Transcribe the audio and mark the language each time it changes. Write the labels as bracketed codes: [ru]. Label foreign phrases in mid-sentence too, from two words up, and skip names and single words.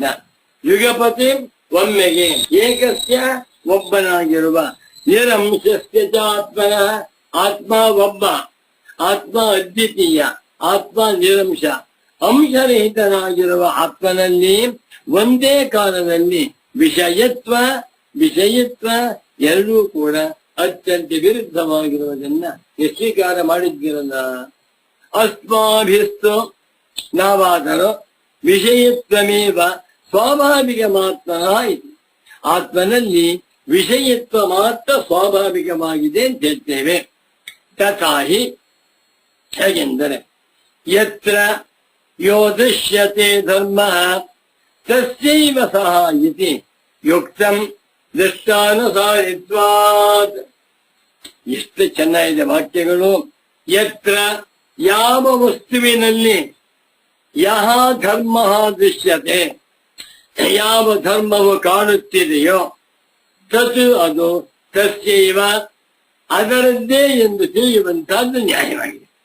[kn] ಯುಗಪತಿ ಒಮ್ಮೆಗೆ, ಏಕಸ್ಯ ಒಬ್ಬನಾಗಿರುವ, [sa] ನಿರಂಶಸ್ಯ ಚ ಆತ್ಮನ [kn] ಆತ್ಮ ಒಬ್ಬ, ಆತ್ಮ ಅದ್ವಿತೀಯ, ಆತ್ಮ ನಿರಂಶ, ಅಂಶರಹಿತನಾಗಿರುವ ಆತ್ಮನಲ್ಲಿ ಒಂದೇ ಕಾಲದಲ್ಲಿ ವಿಷಯತ್ವ ವಿಷಯಿತ್ವ ಎರಡೂ ಕೂಡ ಅತ್ಯಂತ ವಿರುದ್ಧವಾಗಿರುವುದನ್ನ ಸ್ವೀಕಾರ ಮಾಡಿದ್ದೀರಲ್ಲ. ಅಸ್ಮಾಭಿಸ್ತು ನಾವಾದರೂ ವಿಷಯತ್ವಮೇವ ಸ್ವಾಭಾವಿಕ ಮಾತ್ರ ಇದೆ. ಆತ್ಮನಲ್ಲಿ ವಿಷಯತ್ವ ಮಾತ್ರ ಸ್ವಾಭಾವಿಕವಾಗಿದೆ ಅಂತ ಹೇಳ್ತೇವೆ. [sa] ತಥಾಹಿ ಹೇಗೆಂದರೆ ಯತ್ರ ಯೋ ದೃಶ್ಯತೆ ಧರ್ಮ ತಸ್ಯೈವ ಸಹ ಇತಿ ಯುಕ್ತಂ ದೃಷ್ಟಾನುಸಾರಿತ್ವಾತ್. [kn] ಎಷ್ಟು ಚೆನ್ನಾಗಿದೆ ವಾಕ್ಯಗಳು. ಯತ್ರ ಯಾವ ವಸ್ತುವಿನಲ್ಲಿ [sa] ಯಹ ಧರ್ಮ ದೃಶ್ಯತೆ, [kn] ಯಾವ ಧರ್ಮವು ಕಾಣುತ್ತಿದೆಯೋ ತತ್ ಅದು ತಸ್ಯೈವ ಅದರದ್ದೇ ಎಂದು ತಿಳಿಯುವಂತಹದ್ದು ನ್ಯಾಯವಾಗಿದೆ.